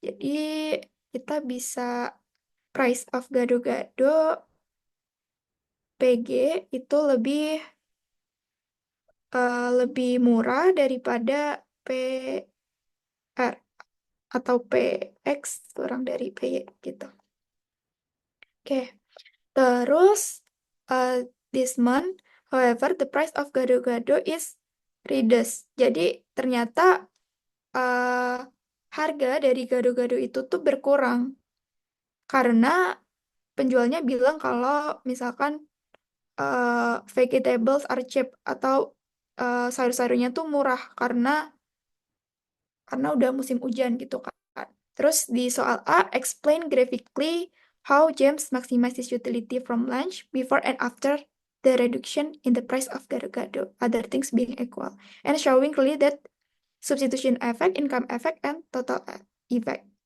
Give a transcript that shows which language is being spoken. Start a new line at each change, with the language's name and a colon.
Indonesian: Jadi kita bisa price of gado-gado PG itu lebih murah daripada PR atau PX kurang dari PY gitu. Oke, terus
English: uh, this month, however, the price of gado-gado is reduced.
Indonesian: Jadi ternyata harga dari gado-gado itu tuh berkurang karena penjualnya bilang kalau misalkan
English: vegetables are cheap
Indonesian: atau sayur-sayurnya tuh murah karena udah musim hujan gitu kan. Terus di soal A,
English: explain graphically how James maximize his utility from lunch before and after the reduction in the price of gado-gado, other things being equal, and showing clearly that substitution effect, income effect, and total effect.